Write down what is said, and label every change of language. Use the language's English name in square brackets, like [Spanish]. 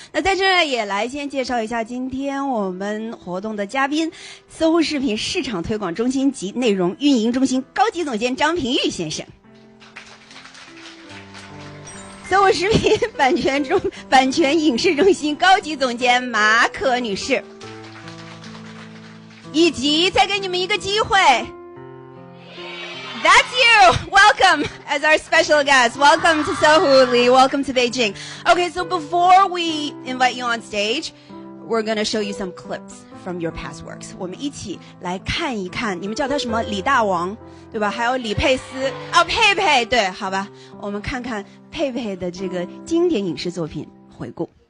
[Chinese] 那在这儿也来先介绍一下今天我们活动的嘉宾，搜狐视频市场推广中心及内容运营中心高级总监张平玉先生。搜狐视频版权影视中心高级总监马可女士，以及再给你们一个机会 ， [English] That's you. Welcome as our special guest. Welcome to Sohu, Lee. Welcome to Beijing. Okay, so before we invite you on stage, we're going to show you some clips from your past works. [Chinese] 我们一起来看一看，你们叫他什么？李大王，对吧？还有李佩斯，佩佩，对，好吧，我们看看佩佩的这个经典影视作品回顾。